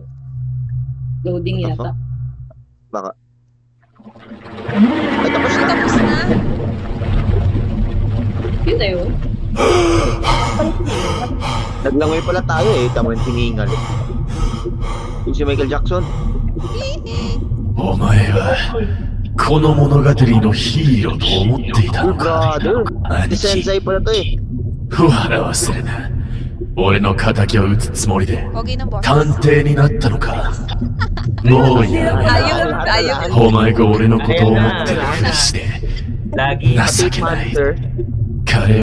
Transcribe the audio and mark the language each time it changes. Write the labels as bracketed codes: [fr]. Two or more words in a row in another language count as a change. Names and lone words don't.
[tl] Loading yata. Baka. Ay, tapos na. Tapos na. Yun na yun. Naglangoy pala tayo eh. Tama yung tiningal. Yung si Michael Jackson. [ja] お前はこの物語のヒーローと思っていた Oh のか [tl] brother. [ja] 兄 Si 貴 [tl] Sensei pala to eh. [ja] 笑わせるな俺の仇を討つつもりで [tl] Pogi ng boss. [ja] 探偵になったのかもういい [tl] Ayun. [ja] お前が俺のことを思ってるふりして [tl] Lagi. [ja] 情けない [tl] Monster. [ja] 彼